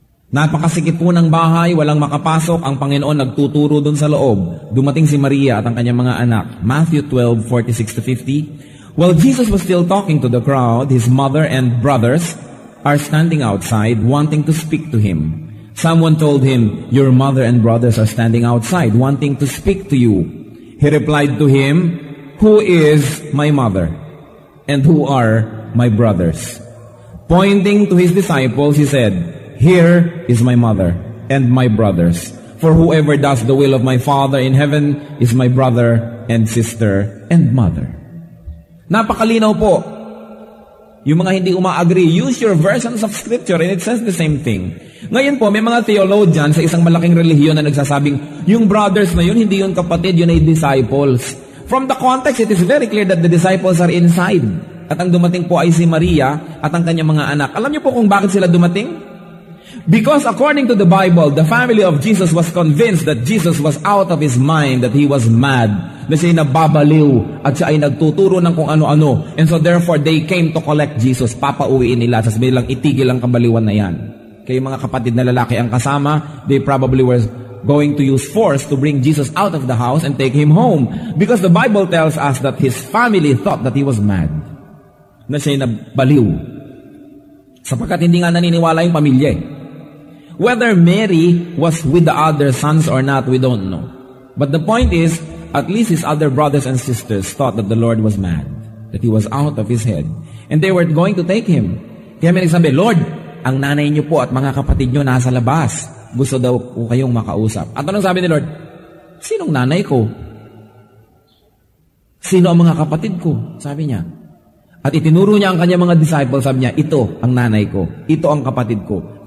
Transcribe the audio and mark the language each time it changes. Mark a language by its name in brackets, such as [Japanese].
[Filipino] Napakasikip po ng bahay, walang makapasok, ang Panginoon nagtuturo dun sa loob. Dumating si Maria at ang kanyang mga anak. [English] Matthew 12, 46 to 50. While Jesus was still talking to the crowd, his mother and brothers are standing outside wanting to speak to him. Someone told him, "Your mother and brothers are standing outside wanting to speak to you." He replied to him, "Who is my mother? And who are my brothers?" Pointing to his disciples, he said, "Here is my mother and my brothers. For whoever does the will of my Father in heaven is my brother and sister and mother." [Filipino] Napakalinaw po. Yung mga hindi umaagree, [English] use your versions of Scripture and it says the same thing. [Filipino] Ngayon po, may mga theologian sa isang malaking relihiyon na nagsasabing, yung brothers na yun, hindi yun kapatid, yun ay disciples. [English] From the context, it is very clear that the disciples are inside. [Filipino] At ang dumating po ay si Maria at ang kanyang mga anak. Alam niyo po kung bakit sila dumating? [English] Because according to the Bible, the family of Jesus was convinced that Jesus was out of his mind, that he was mad, [Filipino] na siya'y nababaliw, at siya ay nagtuturo ng kung ano-ano. [English] And so therefore, they came to collect Jesus. [Filipino] Papauwiin nila, sasabihin lang, itigil ang kabaliwan na yan. Kaya mga kapatid na lalaki ang kasama, [English] they probably were going to use force to bring Jesus out of the house and take him home. Because the Bible tells us that his family thought that he was mad, [Filipino] na siya'y nabaliw. Sapagkat hindi nga naniniwala yung pamilya eh. [English] Whether Mary was with the other sons or not, we don't know. But the point is, at least his other brothers and sisters thought that the Lord was mad, that he was out of his head. And they were going to take him. [Filipino] Kaya may nagsabi, "Lord, ang nanay niyo po at mga kapatid niyo nasa labas. Gusto daw po kayong makausap." At anong sabi ni Lord? "Sinong nanay ko? Sino ang mga kapatid ko?" Sabi niya. At itinuro niya ang kanyang mga disciples, sabi niya, ito ang nanay ko, ito ang kapatid ko.